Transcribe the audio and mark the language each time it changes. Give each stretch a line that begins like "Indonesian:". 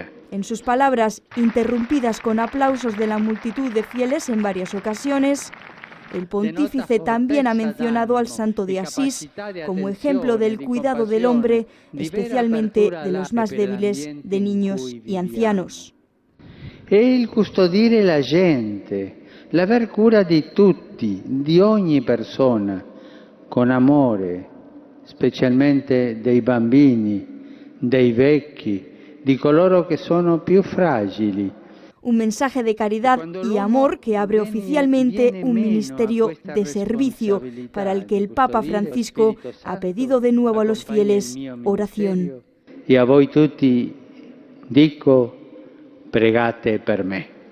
Spanish: En sus palabras, interrumpidas con aplausos de la multitud de fieles en varias ocasiones, el pontífice también ha mencionado al santo de Asís como ejemplo del cuidado del hombre, especialmente de los más débiles, de niños y ancianos.
Italian: E il custodire la gente, l'aver cura di tutti, di ogni persona, con amore, specialmente dei bambini, dei vecchi, di coloro che sono più fragili.
Spanish: Un mensaje de caridad y amor que abre oficialmente un ministerio de servicio para el que el Papa Francisco ha pedido de nuevo a los fieles oración.
Italian: Y a voi tutti dico, pregate per me.